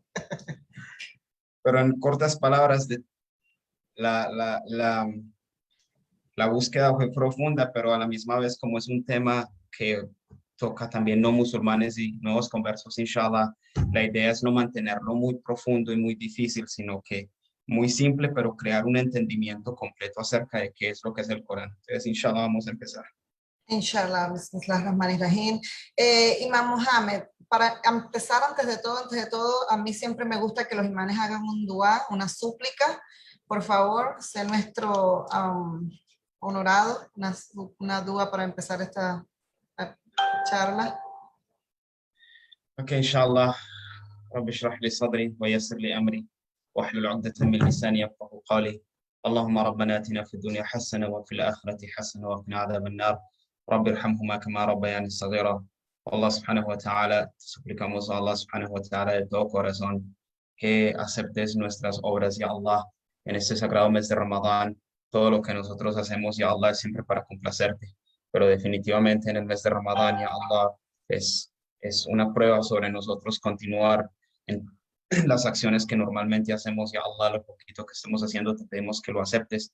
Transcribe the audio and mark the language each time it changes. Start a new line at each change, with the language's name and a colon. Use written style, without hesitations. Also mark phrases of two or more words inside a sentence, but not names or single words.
Spanish: Pero en cortas palabras, la, la, la, la búsqueda fue profunda, pero a la misma vez como es un tema que toca también no musulmanes y nuevos conversos,
Arabic: إن شاء الله,
Spanish: la idea es no mantenerlo muy profundo y muy difícil, sino que muy simple, pero crear un entendimiento completo acerca de qué es lo que es el Corán. Entonces,
Arabic: إن شاء الله,
Spanish: vamos a empezar.
Arabic: إن شاء الله بسم الله الرحمن الرحيم.
Spanish: Imam Mohammed, para empezar, antes de todo, a mí siempre me gusta que los imanes hagan un dua, una súplica. Por favor, sé nuestro honorado, una dua para empezar esta charla.
Arabic: Ok, إن شاء الله. رب اشرح لي صدري ويسر لي أمري واحلل عقدة من لساني يفقهوا قولي اللهم ربنا آتنا في الدنيا حسنة وفي الآخرة حسنة وقنا عذاب النار رب ارحمهما كما ربياني صغيرا. الله سبحانه وتعالى,
Spanish: te suplicamos a
Arabic: الله سبحانه وتعالى
Spanish: de todo corazón que aceptes nuestras obras,
Arabic: يا الله,
Spanish: en este sagrado mes de Ramadán. Todo lo que nosotros hacemos,
Arabic: يا الله,
Spanish: es siempre para complacerte, pero definitivamente en el mes de Ramadán,
Arabic: يا الله,
Spanish: es, es una prueba sobre nosotros continuar en las acciones que normalmente hacemos,
Arabic: يا الله,
Spanish: lo poquito que estemos haciendo, te pedimos que lo aceptes.